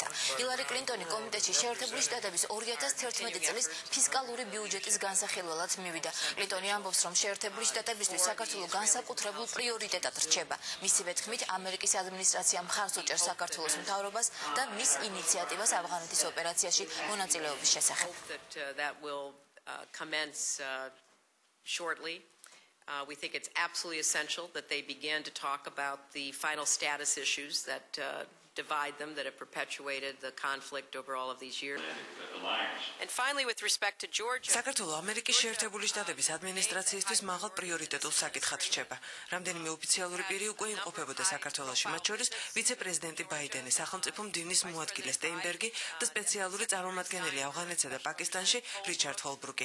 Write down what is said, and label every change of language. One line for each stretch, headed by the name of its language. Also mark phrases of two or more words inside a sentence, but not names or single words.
Georgian: ჰილარი კლინტონი კომიტეტში შეერთებული შტატების 2011 წლის ფისკალური ბიუჯეტის განსახილველად მივიდა. კლინტონი ამბობს, რომ შეერთებული შტატებისთვის საქართველოს განსაკუთრებულ პრიორიტეტად რჩება. მისივე თქმით, ამერიკის ადმინისტრაცია მხარს უჭერს საქართველოს მთავრობას და მის ინიციატივას ავღანეთის ოპერაციაში მონაწილეობის შესახებ.
English: Shortly. We think it's absolutely essential that they begin to talk about the final status issues that divide them, that have perpetuated the conflict over all of these years. And finally, with respect to Georgia,
Georgian: საქართველოს ამერიკის შეერთებული შტატების ადმინისტრაციისთვის მაღალ პრიორიტეტულ საკითხად რჩება. რამდენიმე ოფიციალური პირი უკვე იმყოფებოდა საქართველოში, მათ შორის ვიცე-პრეზიდენტი ბაიდენი, სახელმწიფო მდივნის მოადგილე სტეინბერგი და სპეციალური წარმომადგენელი ავღანეთსა და პაკისტანში რიჩარდ ჰოლბრუკი.